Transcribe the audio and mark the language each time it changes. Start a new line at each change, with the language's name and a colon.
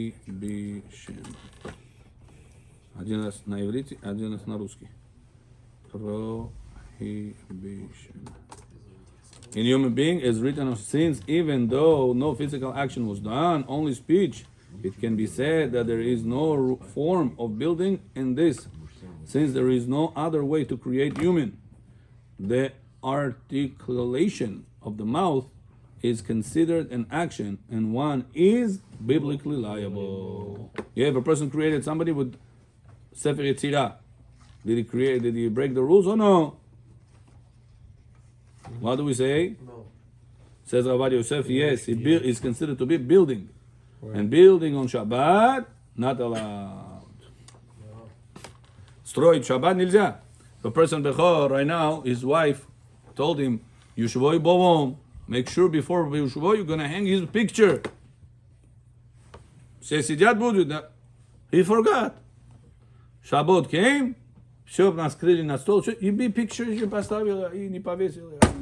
Russian: Один раз на иврите, один раз на русский.
English: Prohibition. In human being as written of sins, even though no physical action was done, only speech. It can be said that there is no form of building in this, since there is no other way to create human. The articulation of the mouth is considered an action, and one is biblically liable. You have a person created somebody with Sefer Yetzirah. Did he break the rules or no? What do we say? No. Says Rav Yosef, yes, is considered to be building. And building on Shabbat, not allowed.
Russian: Строить Shabbat нельзя.
English: The person Bechor right now, his wife told him, Yushvoi bovom, make sure before Yushvoi you're going to hang his picture.
Russian: Все сидят будут.
English: He forgot. Shabbat came,
Russian: все наскрыли на стол, и picture еще поставил, и не повесил.